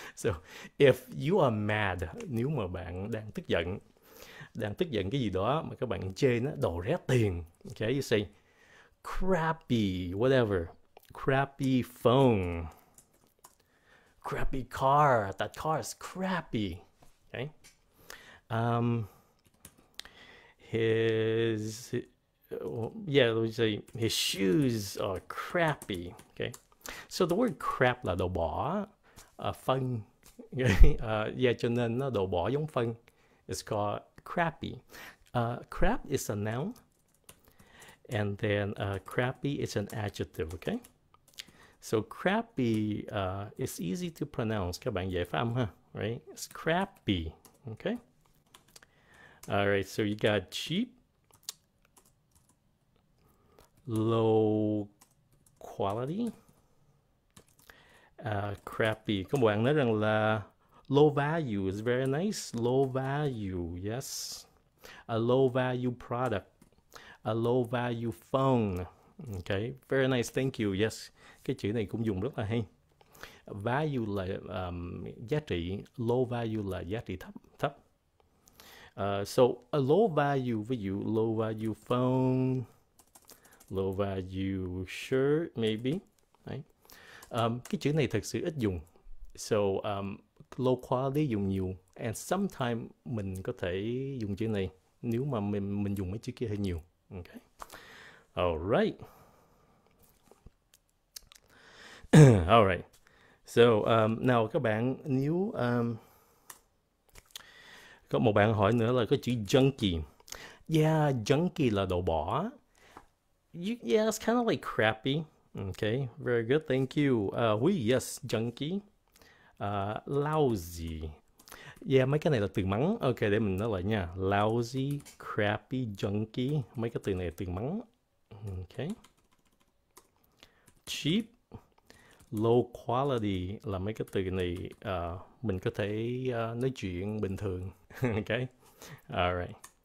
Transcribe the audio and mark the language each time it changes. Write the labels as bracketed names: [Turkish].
[English] So if you are mad, [Vietnamese] nếu mà bạn đang tức giận cái gì đó mà các bạn chê nó đồ rẻ tiền, [English] okay, you say crappy whatever, crappy phone, crappy car, that car is crappy. Okay. We say his shoes are crappy. Okay. So the word crap [Vietnamese] là đồ bỏ, phân, Yeah, cho nên nó đồ bỏ giống phân. [English] It's called crappy. Crap is a noun, and then crappy is an adjective, okay? So crappy is easy to pronounce. [Vietnamese] Các bạn dễ phát âm ha, right? [English] It's crappy, okay? All right, so you got cheap, low quality, crappy. [Vietnamese] Có một bạn nói rằng là [English] low value is very nice. Low value, yes. A low value product, a low value phone. Okay, very nice, thank you. [Vietnamese] Yes, cái chữ này cũng dùng rất là hay. Value là giá trị, low value là giá trị thấp. [English] So a low value, ví dụ low value phone, low value shirt, maybe. Right? [Vietnamese] Cái chữ này thật sự ít dùng. So low quality dùng nhiều, [English] and sometimes [Vietnamese] mình có thể dùng chữ này nếu mà mình dùng mấy chữ kia hơi nhiều. Okay. Alright. Alright. So now các bạn, nếu có một bạn hỏi nữa là có chữ junky. Yeah, junky là đồ bỏ. [English] Yeah, it's kind of like crappy. Okay, very good, thank you. Yes, junky. Lousy. [Vietnamese] Yeah, mấy cái này là từ mắng. Ok, để mình nói lại nha. Lousy, crappy, junky. Mấy cái từ này là từ mắng. Ok. Cheap, low quality là mấy cái từ này mình có thể nói chuyện bình thường. Ok. Alright.